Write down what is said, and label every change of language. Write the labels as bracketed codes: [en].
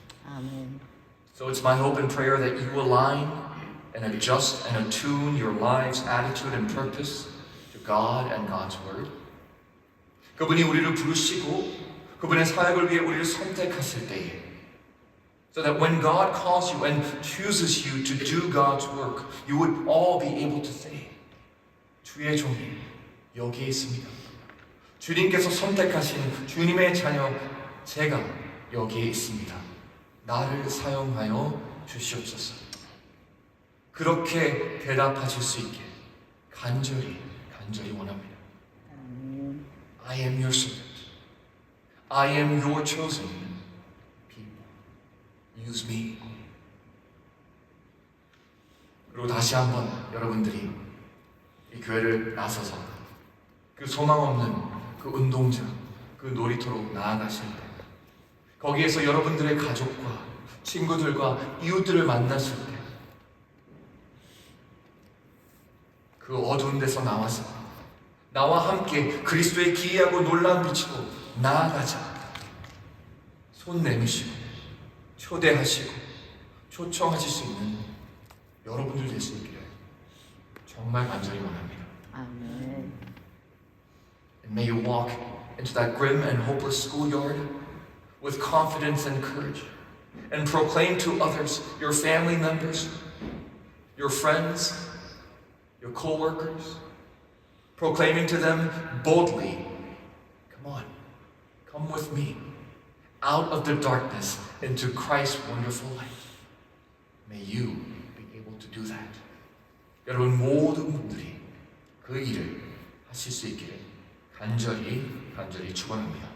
[ko] 아멘. [en] So it's my hope and prayer that you align and adjust and attune your life's attitude and purpose to God and God's Word. [ko] 그분이 우리를 부르시고 그분의 사역을 위해 우리를 선택하실 때에 [en] so that when God calls you and chooses you to do God's work, you would all be able to say, [ko] 주의 종이 여기에 있습니다. 주님께서 선택하신 주님의 자녀 제가 여기에 있습니다. 나를 사용하여 주시옵소서. 그렇게 대답하실 수 있게 간절히 원합니다. 아멘. [en] I am your servant. I am your chosen people. Use me. [ko] 그리고 다시 한번 여러분들이 이 교회를 나서서 그 소망 없는 그 운동장, 그 놀이터로 나아가실 때 거기에서 여러분들의 가족과 친구들과 이웃들을 만났을 때 그 어두운 데서 나와서 나와 함께 그리스도의 기이하고 놀라운 빛으로 나아가자. 손 내미시고 초대하시고 초청하실 수 있는 여러분들 될 수 있기를 정말 간절히 원합니다. 아멘. [en] And may you walk into that grim and hopeless schoolyard with confidence and courage and proclaim to others, your family members, your friends, your co-workers, proclaiming to them boldly, come on, come with me out of the darkness into Christ's wonderful light. May you be able to do that. [ko] 여러분 모든 분들이 그 일을 하실 수 있기를 간절히 축원합니다.